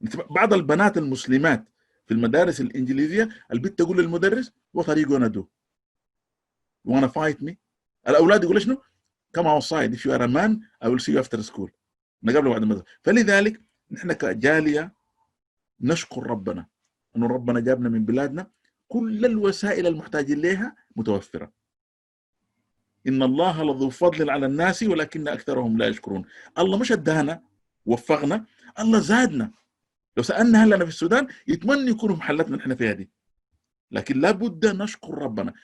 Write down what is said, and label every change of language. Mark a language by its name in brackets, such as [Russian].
[Arabic] بعض البنات المسلمات في المدارس الإنجليزية البنت تقول للمدرس [English] what are you gonna do? You wanna fight me? [Arabic] الأولاد يقولوا شنو؟ [English] come outside if you are a man I will see you after school. [Arabic] نقابله بعد المدرسة. فلذلك نحن كجالية نشكر ربنا أنه ربنا جابنا من بلادنا كل الوسائل المحتاجين لها متوفرة. إن الله لذو فضل على الناس ولكن أكثرهم لا يشكرون. الله مش ادانا وفقنا، الله زادنا. لو سألنا هل أنا في السودان يتمنى يكونوا محلتنا نحن فيها دي، لكن لابد نشكر ربنا.